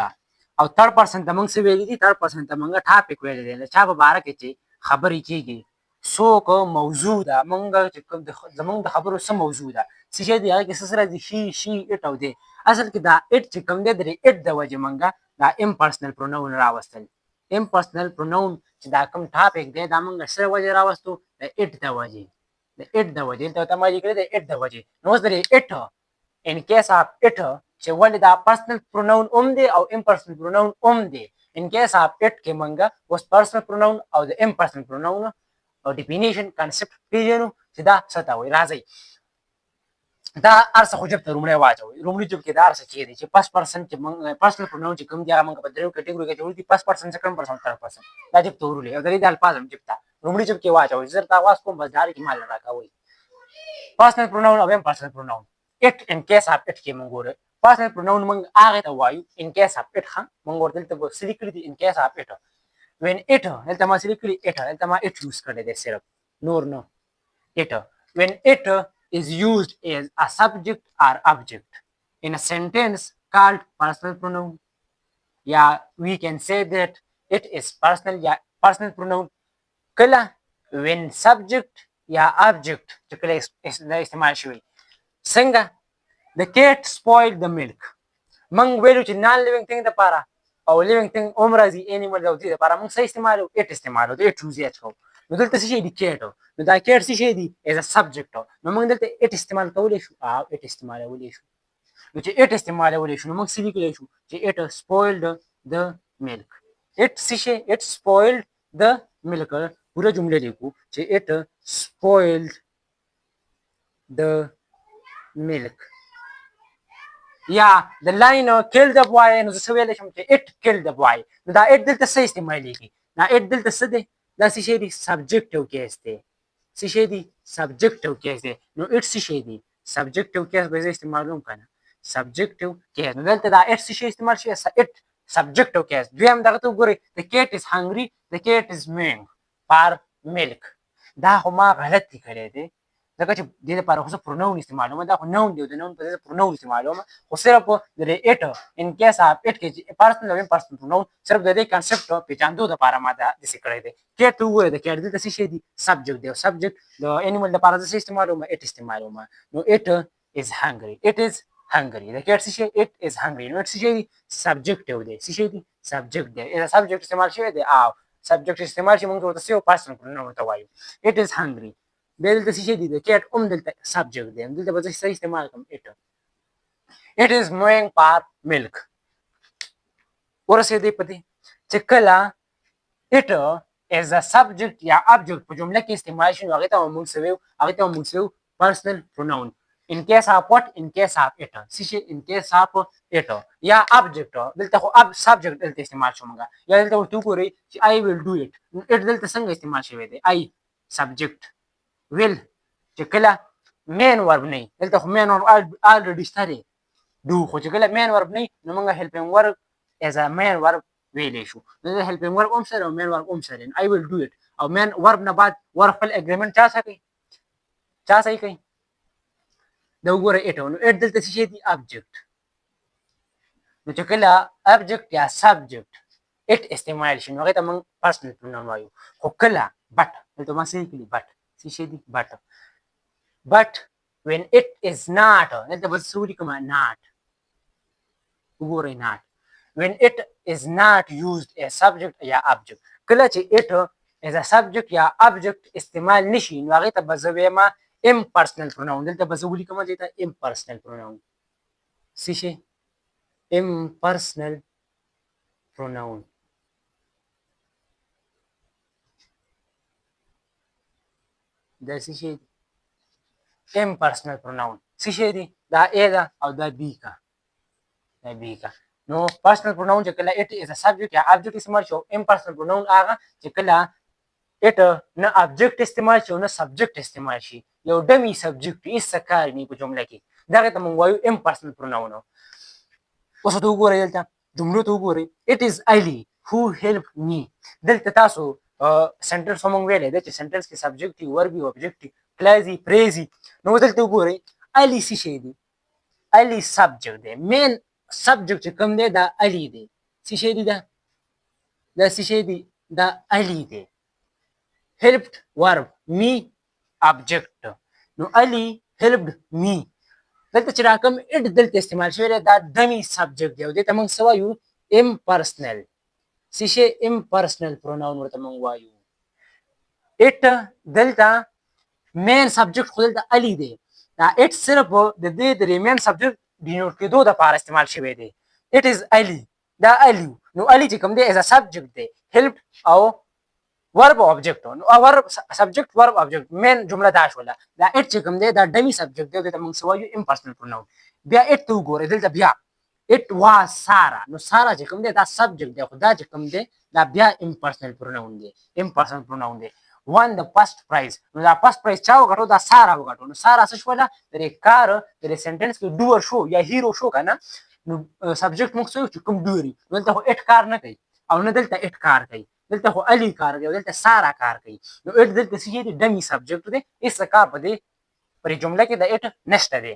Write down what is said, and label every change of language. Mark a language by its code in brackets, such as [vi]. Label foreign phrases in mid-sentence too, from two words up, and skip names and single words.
[ps] او [en] third person [ps] ته موږ څه ویلي دي، [en] third person [ps] ته موږ ټاپک ویلی دی، د چا په باره کې چې خبرې کېږي. څوک موضوع ده، موږ چې زموږ د خبرو څه موضوع ده څه شی دی هغه کې څه سره دي [en] he she it [ps] او دی. اصل کې دا اټ چې کوم دی د اټ د وجې موږ دا [en] impersonal pronoun [ps] راوستل. [en] impersonal pronoun [ps] چې دا کوم ټاپک دی دا موږ سره وجې راوستو د اټ د وجې، د اټ د وجې دلته ته ما لیکلي د اټ د وجې. نو اوس د [en] it in case of it [ps] چې ولې دا [en] personal pronoun [ps] هم دی او [en] impersonal pronoun [ps] هم دی. [en] in case of it [ps] کې موږ اوس [en] personal pronoun [ps] او د [en] impersonal pronoun [ps] او [en] definition concept [ps] پیژنو چې دا څه ته وایي. راځئ دا هر څه خو جب ته لومړی واچوئ. لومړي جب کې دا هر څه چې دی چې [en] first person [ps] چې موږ [en] personal pronoun [ps] چې کوم دی هغه موږ په دریو کټګوري کې اچولي دي، [en] first person, second person, third person. [ps] دا جب ته ورولئ او د دې د الفاظ هم جب ته لومړي جب کې واچوئ. زه درته آواز کوم بس دا کې مال راکوئ. [en] personal pronoun او impersonal pronoun. it in case of it [ps] کې موږ ګورو [en] personal pronoun [ps] موږ هغه ته وایو [en] in case of it. [ps] ښه موږ ورته دلته څه لیکلي دي [en] in case of it. when it [ps] دلته ما څه لیکلي اټ، دلته ما اټ یوز کړی دی صرف، نور نه. [en] it when it is used as a subject or object in a sentence called personal pronoun. Yeah, we can say that it is personal یا personal pronoun کله when subject یا object [ps] چې کله استعمال شوی. [en] څنګه the cat spoiled the milk. [ps] موږ ویلو چې [en] non living thing [ps] دپاره او [en] living thing [ps] هم راځي animal او دې دپاره موږ څه استعمالوو اټ استعمالوو، د اټ یوز یې کوو. نو دلته څه شی دی کیټ، نو دا کیټ څه شی دی [en] is a subject. [ps] نو موږ دلته اټ استعمال کولی شو او اټ استعمالولی شو. نو چې اټ استعمالولی شو نو موږ څه لیکلی شو چې [en] it spoiled the milk. اټ [ps] څه شی [en] it spoiled the milk. [ps] پوره جمله لیکو چې [en] it spoiled the milk. [ps] یا د لاین [en] kill the boy [ps] نو زه څه ویلی شم چې [en] it kill the boy. [ps] نو دا اټ دلته څه استعمالیږي، دا اټ دلته څه دی، دا څه شی دی [en] subjective case [ps] دی. څه شی دی [en] subjective case [ps] دی. نو اټ څه شی دی [en] subjective case [ps] به زه استعمالوم که نه [en] subjective case. [ps] نو دلته دا اټ څه شی استعمال شوی [en] it subjective case. [ps] دویم دغه ته وګورئ [en] the cat is hungry, the cat is meowing for milk. [ps] دا خو ما غلطي کړی دی ځکه چې دې لپاره خو زه پروناون استعمالوم، دا خو نون دی او د نون په ځای زه پروناون استعمالوم. خو صرف د دې [en] it in case of it [ps] کې چې پرسنل او [en] impersonal pronoun [ps] صرف د دې کنسپټ پېژندو دپاره ما دا داسې کړی دی. کیټ وګورئ د کیټ دلته څه شی دی سبجیکټ دی او سبجیکټ د انیمل دپاره زه څه استعمالوم اټ استعمالوم. [en] نو it is hungry, it is hungry. [ps] د کیټ څه شی [en] it is hungry. [ps] نو اټ څه شی دی سبجیکټیو دی. څه شی دی سبجیکټ دی. دا سبجیکټ استعمال شوی دی او سبجیکټ استعمال شي موږ ورته څه [en] personal pronoun [ps] ورته وایو [en] it is hungry. [ps] بیا دلته څه شی دی د کیټ هم دلته سبجیکټ دی، دلته به زه څه استعمال کوم اټ. [en] it is moving for milk. [ps] ورسېدی په دې چې کله [en] it as a subject [ps] یا object په جمله کې استعمال شي نو هغې ته موږ څه وایو؟ هغې ته موږ څه وایو؟ [en] personal pronoun. in case of what? in case of it. [ps] څه شي؟ [en] in case of it یا object. [ps] دلته خو subject دلته استعمال شو موږ یا دلته ورته وګورئ چې [en] I will do it. [ps] it دلته څنګه استعمال شوی دی؟ [en] I subject will [ps] چې کله [en] main verb [ps] نه وي دلته خو [en] main verb already [ps] شته دی do خو چې کله [en] main verb [ps] نه وي نو موږ [en] helping verb as a main verb [ps] ویلی شو. نو د [en] helping verb [ps] هم سره او [en] main verb [ps] هم سره [en] I will do it [ps] او [en] main verb [ps] نه بعد verb خپل agreement چا سره کوي؟ چا صحیح کوي؟ دا وګوره it نو it دلته څه شی دی؟ object. نو چې کله object یا subject it استعمال شي نو هغې ته موږ [en] personal pronoun [ps] وایو. خو کله but دلته ما صحیح کړي but څه شی دی؟ [en] but when it is not [ps] دلته به څه ولیکم؟ [en] not. وګورئ not when it is not used as subject یا object. [ps] کله چې [en] it as a subject [ps] یا object استعمال نشي نو هغې ته به زه وایم [en] impersonal pronoun. [ps] دلته به زه ولیکم دې ته [en] impersonal pronoun. [ps] څه شي؟ [en] impersonal pronoun. [ps] دا څه شي دی؟ [en] impersonal pronoun. [ps] څه شي دی؟ دا A ده او دا B کا. دا B کا. نو [en] personal pronoun [ps] چې کله [en] it is a subject [ps] یا object استعمال شو [en] impersonal pronoun [ps] هغه چې کله it نه object استعمال شي او نه subject استعمال شي یو [en] dummy subject [ps] هیڅ څه کار نه په جمله کې دغه ته موږ وایو [en] impersonal pronoun. [ps] اوس ته وګورئ دلته جملو ته وګورئ [en] it is Ali who helped me. [ps] دلته تاسو سنټنس هم موږ ویلی دی چې سنټنس کې subject وي verb وي object وي clause وي phrase وي. نو دلته وګورئ Ali څه شی دی؟ Ali subject دی. [en] main subject [ps] چې کوم دی دا Ali دی. څه شی دی دا؟ دا څه شی دی؟ دا Ali دی. [en] helped verb me object. [ps] نو [en] Ali helped me [ps] دلته چې راکم it دلته استعمال شوی دی دا [en] dummy subject [ps] دی او دې ته موږ څه وایو؟ impersonal. څه شی؟ [en] impersonal pronoun [ps] ورته موږ وایو. it دلته [en] main subject [ps] خو دلته Ali دی. دا it صرف د دې د [en] main subject [ps] ډینوټ کېدو دپاره استعمال شوی دی. [en] it is Ali. [ps] دا Ali نو Ali چې کوم دی as a subject دی helped او [en] verb object [ps] نو [en] verb subject verb object main [ps] جمله دا شوله. دا it چې کوم دی دا [en] dummy subject [ps] دی دته موږ څه وایو؟ [en] impersonal pronoun. [ps] بیا it ته وګورئ دلته بیا [en] it was Sarah. [ps] نو Sarah چې کوم دی دا subject دی خو دا چې کوم دی دا بیا [en] impersonal pronoun [ps] دی. [en] impersonal pronoun [ps] دی. [en] won the first prize. [ps] نو دا [en] first prize [ps] چا وګټو؟ دا Sarah وګټو. نو Sarah څه شوله؟ د کار د سنټنس کې doer شو یا hero شو کنه. نو subject موږ څه چې کوم doer نو دلته خو it کار نه کوي او نه دلته it کار کوي. دلته خو Ali کار کوي او دلته Sarah کار کوي. نو it دلته څه دی؟ [en] dummy subject [ps] دی. هیڅ کار په دې پرې جمله کې د it نشته دی.